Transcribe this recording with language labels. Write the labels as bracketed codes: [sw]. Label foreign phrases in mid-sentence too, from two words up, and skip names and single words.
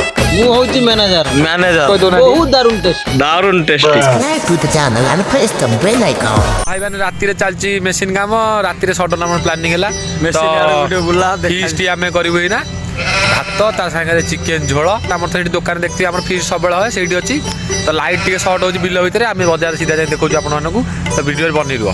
[or] ମୁଁ ହଉଛି ମ୍ୟାନେଜର। ବହୁତ ଦାରୁଣ ଟେଷ୍ଟ। [en] Subscribe to the channel and press the bell icon. [or] ଭାଇ ମାନେ ରାତିରେ ଚାଲିଛି ମେସିନ କାମ। ରାତିରେ ସଡନ ଆମର ପ୍ଲାନିଂ ହେଲା ଫିଷ୍ଟ ଆମେ କରିବୁ ଏଇନା। ଭାତ ତା ସାଙ୍ଗରେ ଚିକେନ ଝୋଳ। ଆମର ତ ସେଠି ଦୋକାନ ଦେଖିଥିବେ ଆମର ଫିଷ୍ଟ ସବୁବେଳେ ହୁଏ ସେଇଠି ଅଛି। ତ ଲାଇଟ୍ ଟିକେ ସର୍ଟ ହଉଛି ବିଲ ଭିତରେ। ଆମେ ବଜାର ସିଧା ଯାଇ ଦେଖାଉଛୁ ଆପଣମାନଙ୍କୁ। ତ ଭିଡ଼ିଓରେ ବନେଇ ରୁହ।